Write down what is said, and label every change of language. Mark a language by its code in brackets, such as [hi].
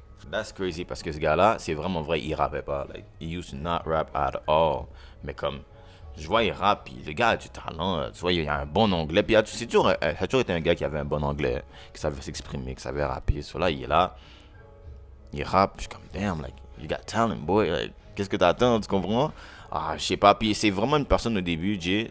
[en] That's crazy [fr] parce que ce gars-là, c'est vraiment vrai, il rappait pas. [en] Like, he used to not rap at all. [fr] Mais comme, je vois, il rappe, puis le gars a du talent. Tu vois, il a un bon anglais. Puis ça a toujours été un gars qui avait un bon anglais, qui savait s'exprimer, qui savait rapper. So là, il est là, il rappe. Je suis comme, damn, [en] like, you got talent, boy. [fr] Like, qu'est-ce que t'attends, tu comprends? Ah, je sais pas. Puis c'est vraiment une personne au début, Jay.